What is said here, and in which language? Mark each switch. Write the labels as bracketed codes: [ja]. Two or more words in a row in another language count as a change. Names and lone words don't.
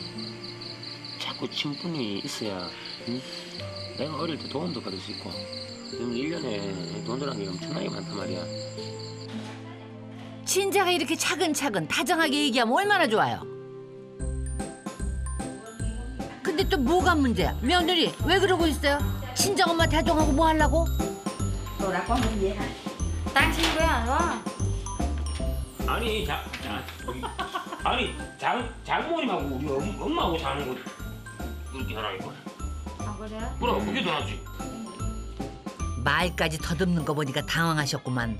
[ko] 자꾸 친분이 있어야 내가 어릴 때 도움도 받을 수 있고 지금 1년에 돈 들어간 게 엄청나게 많단 말이야. 친자가 이렇게 차근차근 다정하게 얘기하면 얼마나 좋아요. 근데 또 뭐가 문제야? 며느리 왜 그러고 있어요? 친정엄마 다정하고 뭐 하려고? [vi] Đồ đã có mình vậy hả? [ko] 당신 왜 안 와? 아니 장모님하고 우리 엄마하고 사는 거 그렇게 하라니까. 아 그래? 그럼 그게 더 낫지. 말까지 더듬는 거 보니까 당황하셨구만.